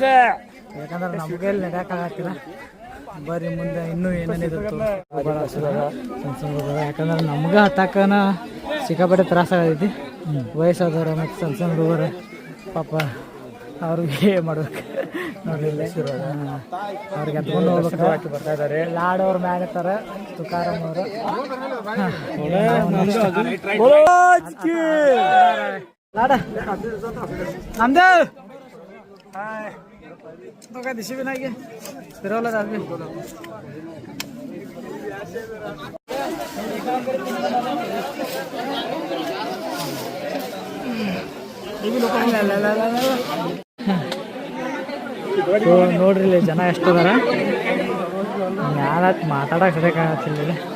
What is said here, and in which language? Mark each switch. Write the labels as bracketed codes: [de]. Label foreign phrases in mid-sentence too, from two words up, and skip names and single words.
[kn] ಯಾಕಂದ್ರೆ ನಮ್ಗೆ ನಡೆಯಕ್ಕಾಗತ್ತಿಲ್ಲ ಬರ್ರಿ ಮುಂದೆ ಇನ್ನೂ ಏನೇನಿದೆ ಯಾಕಂದ್ರೆ ನಮ್ಗೆ ಹತ್ತಾಕನ ಸಿಕ್ಕಾಪಟ್ಟೆ ತ್ರಾಸ ಆಗೈತಿ ವಯಸ್ಸಾದವ್ರ ಮತ್ತು ಸಣ್ಣ ಸಣ್ಣ ಹುಡುಗರು ಪಾಪ ಅವ್ರಿಗೆ ಮಾಡ್ಬೇಕು ನೋಡ್ರಿ ಅವ್ರಿಗೆ ಎತ್ಕೊಂಡು ಹೋಗ್ಬೇಕು ಬರ್ತಾ ಇದಾರೆ ಲಾಡ್ ಅವ್ರ ಮ್ಯಾಗ ಇರ್ತಾರ ತುಕಾರಾಮ್ ಅವರು ಲಾಡ ನಮ್ದು [mr] बघा दिशी बी नाही फिरवलं जाते [kn] ನೋಡ್ರಿ ಇಲ್ಲಿ ಜನ ಎಷ್ಟು ಅದಾರ ಮ್ಯಾಲತ್ ಮಾತಾಡಕ್ ಸರಿಯಾಗತ್ತಿಲ್ಲ